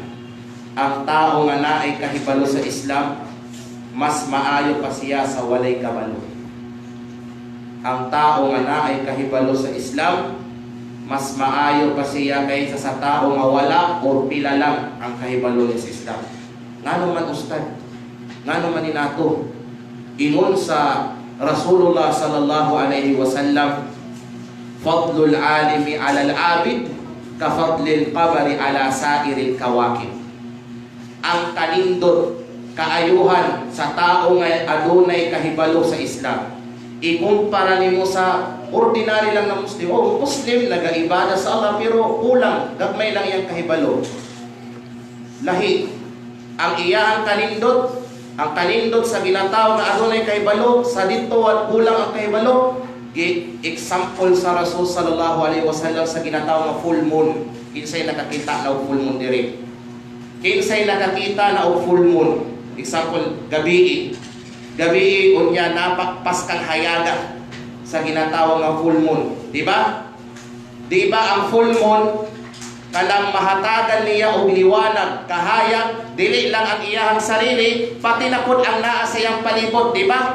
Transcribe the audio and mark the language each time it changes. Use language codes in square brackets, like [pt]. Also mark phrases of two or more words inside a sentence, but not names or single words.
[ceb] Ang tao nga naay kahibalo sa Islam, mas maayo pa siya sa walay kabalo. Ang tao nga naay kahibalo sa Islam, mas maayo pa siya kaysa sa tao nga wala o pila lang ang kahibalo niya sa Islam. Ngano man ustad, ngano man inato, ingon sa Rasulullah [ar] صلى الله عليه وسلم, فضل العالم على العابد كفضل القمر على سائر الكواكب. [ceb] Ang kanindot kaayuhan sa tao nga adunay kahibalo sa Islam, ikumpara nimo sa ordinary lang na Muslim. O Muslim nagaibada sa Allah pero kulang, gagmay lang iyang kahibalo. Lahi ang iyang kanindot, ang kanindot sa ginataw nga adunay kahibalo sa [tl] dito at [ceb] kulang ang kahibalo. Example sa Rasul [ar] صلى الله عليه وسلم [ceb] sa ginataw nga [en] full moon. [ceb] Kinsay nakakita na [en] full moon [ceb] diri? Kinsay nakakita na og [en] full moon? [ceb] Example, gabi unya napakpas kang hayaga sa ginatawag nga [en] full moon, [ceb] di ba? Di ba ang [en] full moon [ceb] kanang mahatagan niya og liwanag, kahayag, dili lang ang iyang sarili, pati na pud ang naa sa iyang palibot, di ba?